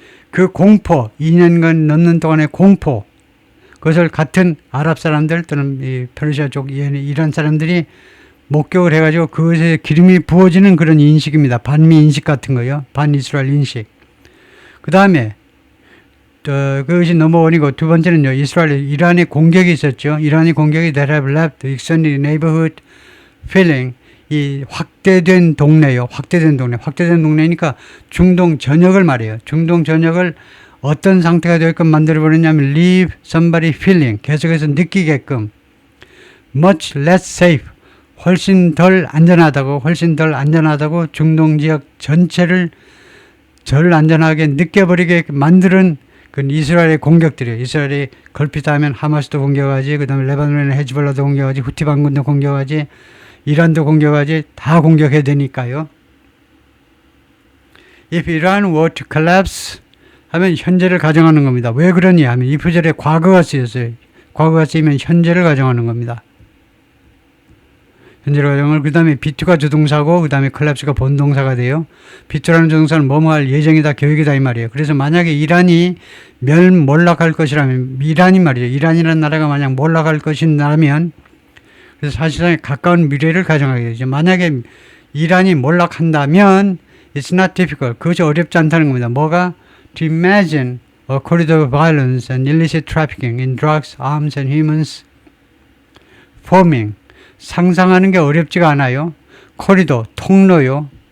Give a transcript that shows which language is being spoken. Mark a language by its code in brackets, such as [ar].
[ko] 그 공포, 2년간 넘는 동안의 공포, 그것을 같은 아랍 사람들 또는 이 페르시아 쪽 이란 사람들이 목격을 해가지고 그것에 기름이 부어지는 그런 인식입니다. 반미 인식 같은 거요. 반이스라엘 인식. 그 다음에 그것이 넘버원이고 두 번째는요. 이란의 공격이 있었죠. 이란의 공격이 [en] that have left the extended neighborhood feeling [ko] 이 확대된 동네요. 확대된 동네니까 중동 전역을 말해요. 중동 전역을 어떤 상태가 되게끔 만들어버렸냐면 [en] leave somebody feeling [ko] 계속해서 느끼게끔 [en] much less safe [ko] 훨씬 덜 안전하다고 중동 지역 전체를 덜 안전하게 느껴버리게 만드는 그 이스라엘의 공격들이에요. 이스라엘이 걸핏하면 하마스도 공격하지, 그 다음에 레바논의 헤즈볼라도 공격하지, 후티 반군도 공격하지, 이란도 공격하지, 다 공격해야 되니까요. [en] If Iran were to collapse [ko] 하면 현재를 가정하는 겁니다. 왜 그러냐 하면 이 구절에 과거가 쓰였어요. 과거가 쓰이면 현재를 가정하는 겁니다. 현재를 가정을 그 다음에 B2가 주동사고 그 다음에 collapse가 본동사가 돼요. B2라는 주동사는 뭐뭐 할 예정이다, 계획이다 이 말이에요. 그래서 만약에 이란이 몰락할 것이라면 이란이 말이죠. 이란이라는 나라가 만약 몰락할 것이라면 그래서 사실상 가까운 미래를 가정하게 되죠. 만약에 이란이 몰락한다면 [en] it's not difficult. [ko] 그것이 어렵지 않다는 겁니다. 뭐가? [en] To imagine a corridor of violence and illicit trafficking in drugs, arms and humans forming. [ko] 상상하는 게 어렵지가 않아요. 코리도, 통로요.